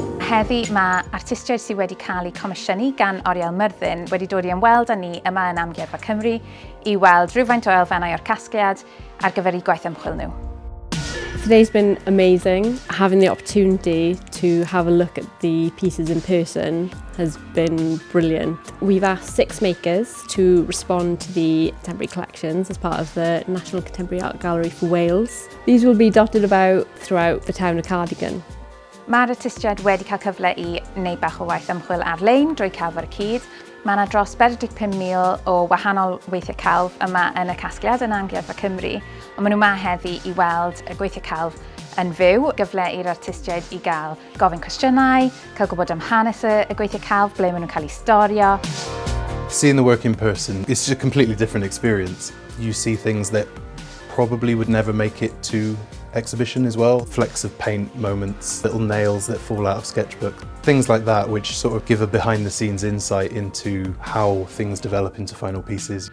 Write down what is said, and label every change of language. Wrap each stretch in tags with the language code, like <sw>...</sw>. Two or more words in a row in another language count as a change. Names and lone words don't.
<cy>Heddi mae artistiaid sydd wedi cael eu comisiynu gan Oriel Myrddin wedi dod i ymweld â ni yma yn Amgueddfa Cymru i weld rhywfaint o elfennau o'r casgliad ar gyfer eu gwaith ymchwil nhw.</cy> <en>Today's been amazing. Having the opportunity to have a look at the pieces in person has been brilliant. We've asked 6 makers to respond to the contemporary collections as part of the National Contemporary Art Gallery for Wales. These will be dotted about throughout the town of Cardigan.</en> <cy>Mae'r artistiaid wedi cael cyfle i wneud bach o waith ymchwil ar-lein drwy Celf ar y Cyd. Mae yna dros 45,000 o wahanol weithiau celf yma yn y casgliad yn Amgueddfa Cymru, ond maen nhw yma heddi i weld y gweithiau celf yn fyw, gyfle i'r artistiaid i gael gofyn cwestiynau, cael gwybod am hanes y gweithiau celf, ble maen nhw'n cael eu storio.</cy> <en>Seeing the work in person is just a completely different experience. You see things that probably would never make it to exhibition as well. Flecks of paint moments, little nails that fall out of sketchbook. Things like that which sort of give a behind the scenes insight into how things develop into final pieces.</en>